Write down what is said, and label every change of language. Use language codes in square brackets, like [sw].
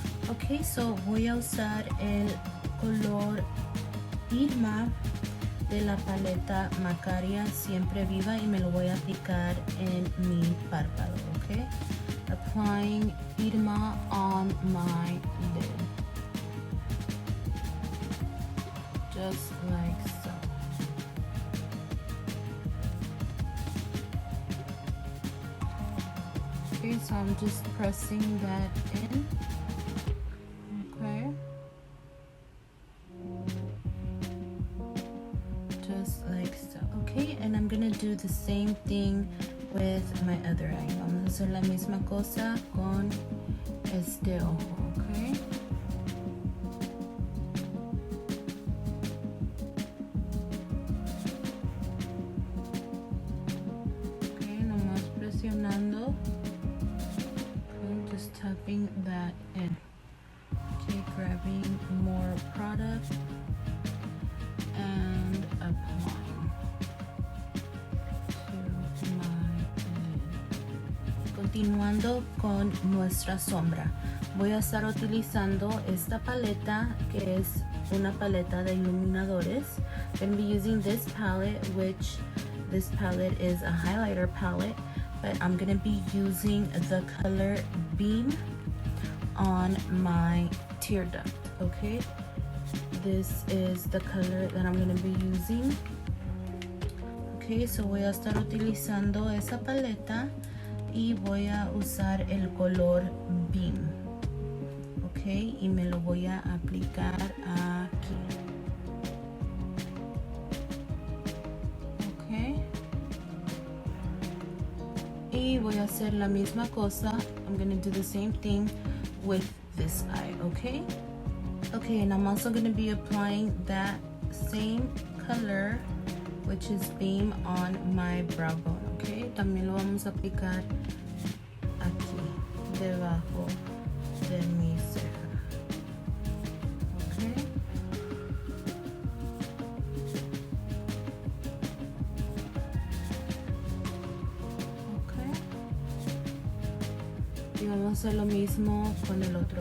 [en] Okay, so [es] voy a usar el color Irma de la paleta Macaria Siempre Viva y me lo voy a aplicar en mi párpado. [en] Okay, applying Irma on my lid, just like so. Okay, so I'm just pressing that in. Okay, just like so. Okay, and I'm gonna do the same thing with my other eye. [es] Vamos a hacer la misma cosa con este ojo. Okay, nomás presionando. [en] Okay, just tapping that in. Okay, grabbing more product and applying to my lid. [es] Continuando con nuestra sombra, voy a estar utilizando esta paleta que es una paleta de iluminadores. [en] I'm going to be using this palette, which this palette is a highlighter palette, but I'm going to be using the color Beam on my tear duct. Okay, this is the color that I'm going to be using. Okay, so [es] voy a estar utilizando esa paleta y voy a usar el color Beam. Okay, y me lo voy a aplicar aquí. Okay, y voy a hacer la misma cosa. [en] I'm going to do the same thing with this eye. Okay, okay, and I'm also going to be applying that same color, which is Beam, on my brow bone. [es] Okay, también lo vamos a aplicar aquí debajo de mi ceja. Okay, okay, y vamos a hacer lo mismo con el otro.